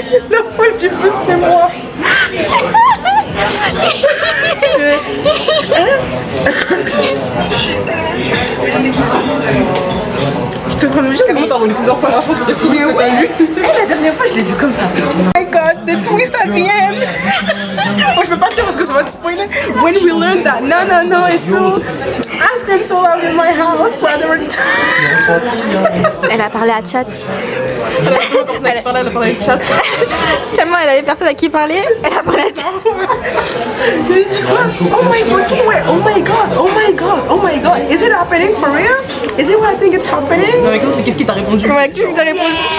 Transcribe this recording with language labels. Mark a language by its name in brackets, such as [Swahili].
[French] La folle du bus, c'est moi. Je te demande juste comment t'as roulé plusieurs fois la fois pour retrouver où t'as lu. La dernière fois, je l'ai vu comme ça. [English] Oh my god, the twist at the end. [French] Bon, je peux pas te dire parce que ça va te spoiler. [English] When we learned that, [French] non et tout. [English] I screamed so loud in my house. [French] Elle a parlé à chat. Elle a parlé de chat. Tellement elle avait personne à qui parler, elle a parlé à chat. J'ai dit quoi? [English] Oh my fucking way. Oh my god. Is it happening for real? Is it what I think it's happening? [French] Non mais qu'est-ce qui t'a répondu? Ouais, qu'est-ce que t'as répondu?